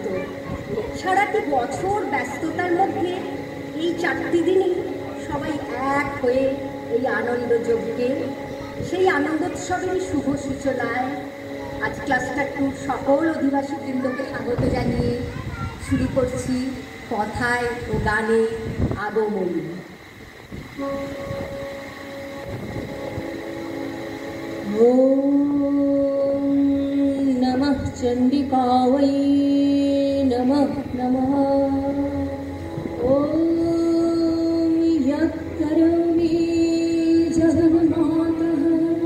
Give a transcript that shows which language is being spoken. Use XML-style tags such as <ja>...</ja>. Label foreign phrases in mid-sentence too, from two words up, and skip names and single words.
<bn>সারাটি বছর ব্যস্ততার মধ্যে এই 4টি দিনই সবাই এক হয়ে এই আনন্দ যজ্ঞে, সেই আনন্দোৎসবেরই শুভ সূচনায় আজ ক্লাস্টার 2 সকল অধিবাসী বৃন্দকে স্বাগত জানিয়ে শুরু করছি কথায় ও গানে আগমনী।</bn> <sa>ॐ नमः चण्डिकायै नमः नमः। ॐ यत् करोमि जगन्मातः</sa>